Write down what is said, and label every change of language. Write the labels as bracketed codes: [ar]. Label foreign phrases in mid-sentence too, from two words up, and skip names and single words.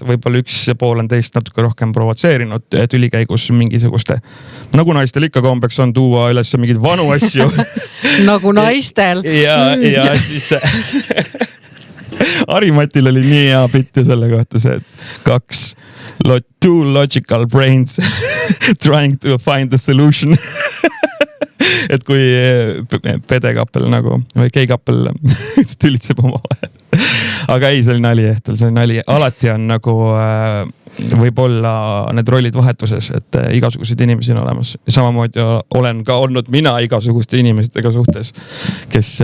[et] Võib-olla üks pool on teist natuke rohkem provotseerinud tülikäigus mingisuguste. Nagu naistel ikka kombeks on tuua üles mingid vanu asju. Nagu naistel. Ja siis... Harimatil oli nii hea pitti selle kohta see, et [en] two logical brains trying to find the solution. [et] Et kui pedekappel nagu, või keikappel tülitseb oma vahel. Aga ei, see oli nali ehtel, see oli nali. Alati on nagu võib-olla need rollid vahetuses, et igasuguseid inimesi on olemas. Samamoodi olen ka olnud mina igasuguste inimestega suhtes, kes...